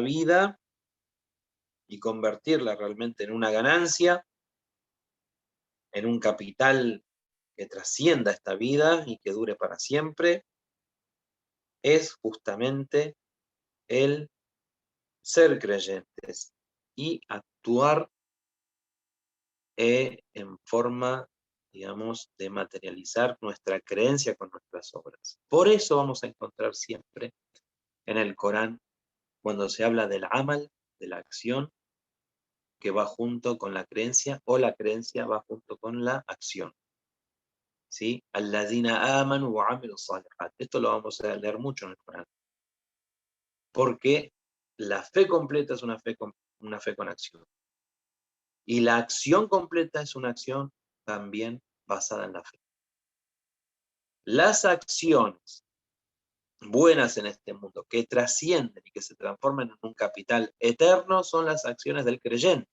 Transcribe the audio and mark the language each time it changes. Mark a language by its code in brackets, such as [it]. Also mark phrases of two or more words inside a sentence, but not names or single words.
[es] vida y convertirla realmente en una ganancia, en un capital que trascienda esta vida y que dure para siempre, es justamente el ser creyentes y actuar en forma, digamos, de materializar nuestra creencia con nuestras obras. Por eso vamos a encontrar siempre en el Corán, cuando se habla del amal, de la acción, que va junto con la creencia, o la creencia va junto con la acción. ¿Sí? [ar] الذين آمنوا وعملوا الصالحات. [es] Esto lo vamos a leer mucho en el Corán. Porque la fe completa es una fe con acción. Y la acción completa es una acción también basada en la fe. Las acciones buenas en este mundo, que trascienden y que se transforman en un capital eterno, son las acciones del creyente.